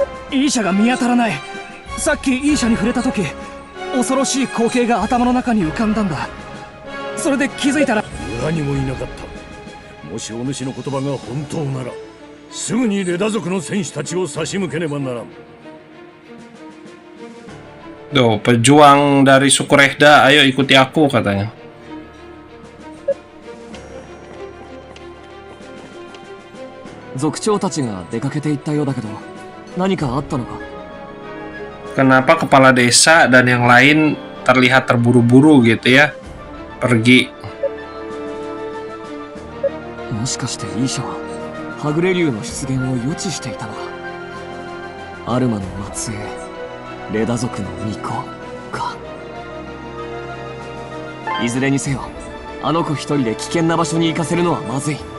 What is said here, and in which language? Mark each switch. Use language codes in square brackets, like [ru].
[ja] イーシャが見当たらない。さっきイーシャに触れた時、恐ろしい光景が頭の中に浮かんだんだ。それで気づいたら村にもいなかった。もしお主の言葉が本当なら、すぐにレダ族の戦士たちを差し向けねばならん。 [id] Tuh, pejuang dari suku Rehda, ayo ikuti aku katanya. [ja] 族長たちが出かけていったようだけど、何かあったのか。 [id] Kenapa kepala desa dan yang lain terlihat terburu-buru gitu ya, pergi. [ja] もしかしてイーシャははぐれ竜の出現を予知していたのか。アルマの末裔レダ族の巫女か。いずれにせよ、あの子一人で危険な場所に行かせるのはまずい。